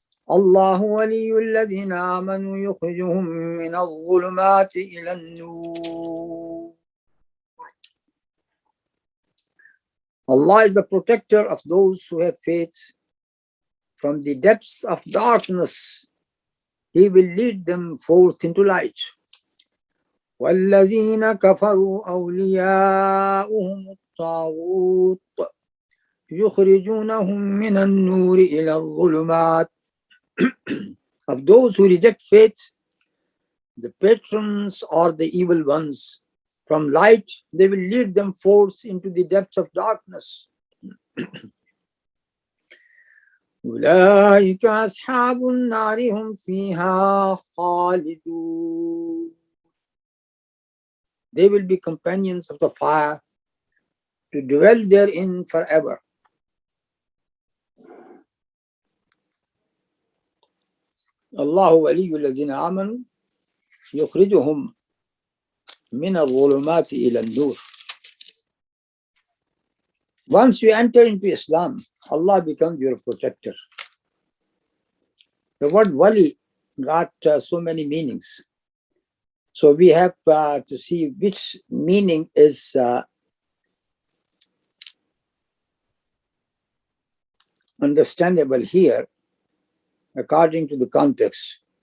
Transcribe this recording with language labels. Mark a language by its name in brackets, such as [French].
[Arabic] الله ولي الذين آمنوا يخرجهم من الظلمات إلى النور. [English] Allah is the protector of those who have faith. From the depths of darkness, He will lead them forth into light. [Arabic] وَالَّذِينَ كَفَرُوا أَوْلِيَاؤُهُمُ الطَّاغُوتُ يُخْرِجُونَهُم مِّنَ النُّورِ إِلَى الظُّلُمَاتِ. [English] Of those who reject faith, the patrons or the evil ones, from light, they will lead them forth into the depths of darkness. [Arabic] أولئك أصحاب النار هم فيها خالدون. [English] They will be companions of the fire, to dwell therein forever. [Arabic] الله ولي الذين آمنوا يخرجهم من الظلمات إلى النور. [English] Once you enter into Islam, Allah becomes your protector. The word wali got so many meanings. So we have to see which meaning is understandable here according to the context.